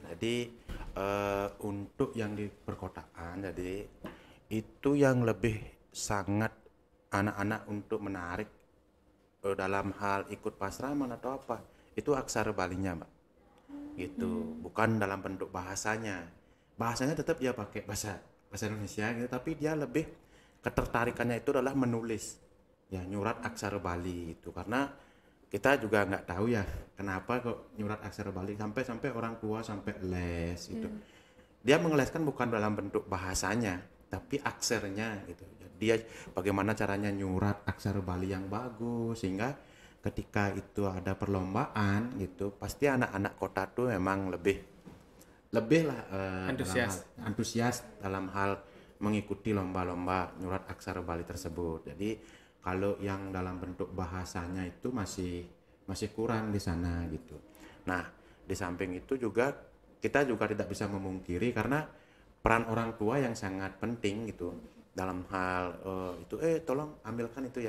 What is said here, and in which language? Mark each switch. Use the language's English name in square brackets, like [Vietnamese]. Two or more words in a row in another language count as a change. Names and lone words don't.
[Indonesian] Jadi untuk yang di perkotaan, jadi itu yang lebih sangat anak-anak untuk menarik dalam hal ikut pasraman atau apa, itu aksara Balinya Mbak. gitu, bukan dalam bentuk bahasanya. Bahasanya tetap dia pakai bahasa Indonesia gitu, tapi dia lebih ketertarikannya itu adalah menulis ya nyurat aksara Bali itu, karena kita juga nggak tahu ya kenapa kok nyurat aksara Bali sampai orang tua sampai les gitu. Dia mengeleskan bukan dalam bentuk bahasanya tapi aksernya gitu. Dia bagaimana caranya nyurat aksara Bali yang bagus, sehingga ketika itu ada perlombaan gitu pasti anak-anak kota tuh memang lebih lah antusias dalam hal mengikuti lomba-lomba nyurat aksara Bali tersebut. Jadi kalau yang dalam bentuk bahasanya itu masih kurang di sana gitu. Nah, di samping itu juga kita juga tidak bisa memungkiri karena peran orang tua yang sangat penting gitu dalam hal itu tolong ambilkan itu ya.